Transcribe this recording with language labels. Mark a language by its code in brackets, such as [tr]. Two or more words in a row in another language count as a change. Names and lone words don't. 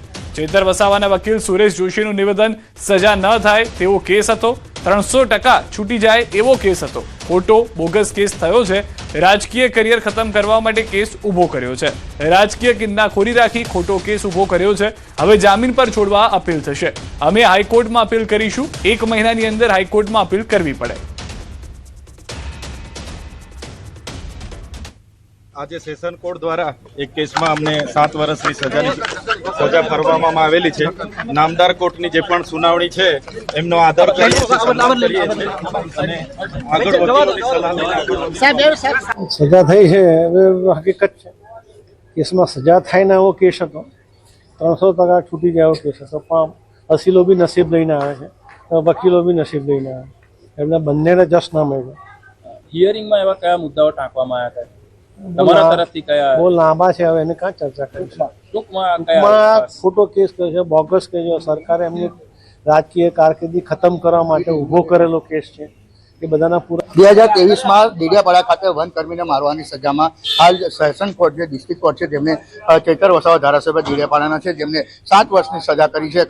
[gu] ચેતર વસાવાના વકીલ સુરેશ જોશીનું નિવેદન, સજા ન થાય તેવો કેસ હતો, 300% છૂટી જાય એવો કેસ હતો, ખોટો [en] bogus case [gu] થયો છે, રાજકીય કરિયર ખતમ કરવા માટે કેસ ઊભો કર્યો છે, રાજકીય કિન્નાખોરી રાખી ખોટો કેસ ઊભો કર્યો છે। હવે જામીન પર છોડવા અપીલ થશે। અમે હાઈકોર્ટમાં અપીલ કરીશું। 1 મહિનાની અંદર હાઈકોર્ટમાં અપીલ કરવી પડે। આજ [en] session court [gu] દ્વારા એક કેસ મેં અમને 7 વર્ષની સજા ફરવામાં આવેલી છે। નામદાર કોર્ટની જે પણ સુનાવણી છે એમનો આદર કરીએ છીએ, સન્માન કરીએ છીએ અને આગળ વકીલોની સલાહ લઈને સજા થઈ હૈ। હકીકત હૈ કેસમાં સજા થાય ના એવો કેસ હતો, 300% છૂટી જાય એવો કેસ હતો, પણ અસીલો બી નસીબ લઈને આવે છે, વકીલો બી નસીબ લઈને આવે, એમને બંનેને જસ ના મળ્યો। હિયરિંગમાં એવા કયા મુદ્દાઓ ટાંકવામાં આવ્યા હતા? તમારા તરફથી કયા બહુ લાંબા છે, હવે એને કાં ચર્ચા કરીશું। ટૂંકમાં કયા ખોટો કેસ કર્યો છે, બોગસ કર્યો, સરકારે એમની રાજકીય કારકિર્દી ખતમ કરવા માટે ઊભો કરેલો કેસ છે। એ બધાના પૂરા 2023માં ડેડિયાપાડા ખાતે વનકર્મીને મારવાની સજામાં હાલ [en] સેશન કોર્ટ [gu] જે [en] ડિસ્ટ્રિક્ટ કોર્ટ [gu] છે જેમને ચેતર વસાવા ધારાસભ્ય ડેડિયાપાડાના છે જેમને 7 વર્ષની સજા કરી છે।